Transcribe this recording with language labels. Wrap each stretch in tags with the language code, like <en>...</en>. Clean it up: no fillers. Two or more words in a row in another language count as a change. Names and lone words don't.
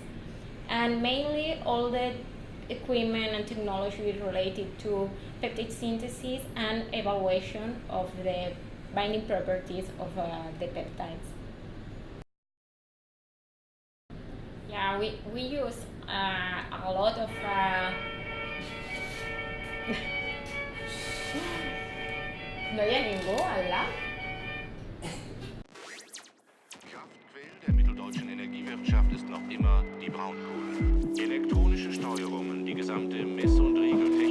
<en>And mainly all the equipment and technology related to peptide synthesis and evaluation of the binding properties of the peptides. Yeah, we use a lot of</en> <ca>no hi ha ningú al lab?</ca> <de>Kraftquelle der mitteldeutschen Energiewirtschaft ist noch immer die Braunkohle. Elektronische Steuerungen, die gesamte Mess- und Regel</de>